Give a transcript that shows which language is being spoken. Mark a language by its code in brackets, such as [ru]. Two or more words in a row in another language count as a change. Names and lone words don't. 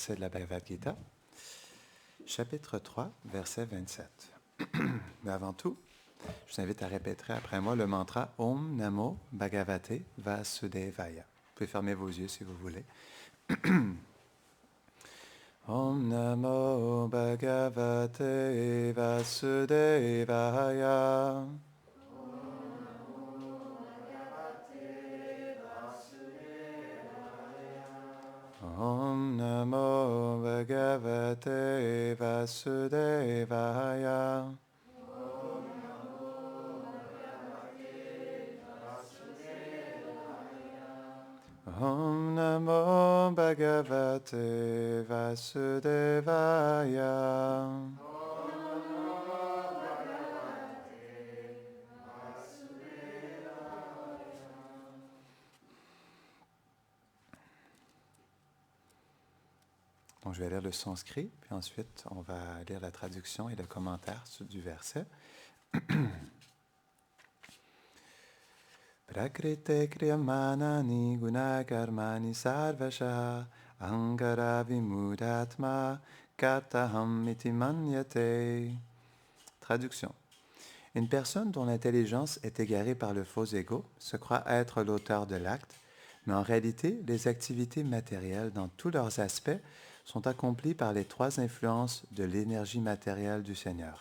[fr] versets de la Bhagavad Gita, chapitre 3, verset 27. Mais avant tout, je vous invite à répéter après moi le mantra [sa] ॐ नमो भगवते वासुदेवाय. [fr] Vous pouvez fermer vos yeux si vous voulez. [sa] ॐ नमो भगवते वासुदेवाय. ॐ नमो भगवते वासुदेवाय. ॐ नमो भगवते वासुदेवाय. [fr] Donc, je vais lire le sanskrit, puis ensuite, on va lire la traduction et le commentaire du verset. [sa] प्रकृते क्रियमाणानि गुणकर्माणि सर्वशः अहङ्कार विमूढात्मा कर्ताहम् इति मन्यते. [fr] Traduction. Une personne dont l'intelligence est égarée par le faux ego se croit être l'auteur de l'acte, mais en réalité, les activités matérielles dans tous leurs aspects sont accomplies par les trois influences de l'énergie matérielle du Seigneur.